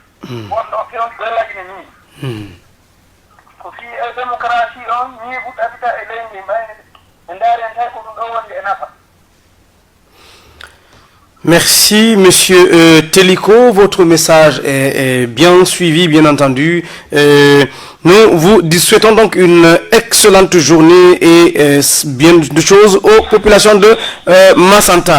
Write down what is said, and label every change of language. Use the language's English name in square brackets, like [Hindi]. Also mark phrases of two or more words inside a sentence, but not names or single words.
[Fula] wonɗo fewndi gollagine ni ko fi e démocratie on ni ɓuɗɗabita e leydi mbayde e ndaaren tay ko ɗum ɗo wonde e nafa. [French] Merci, Monsieur Teliko. Votre message est bien suivi, bien entendu. Nous vous souhaitons donc une excellente journée et bien de choses aux populations de Massanta.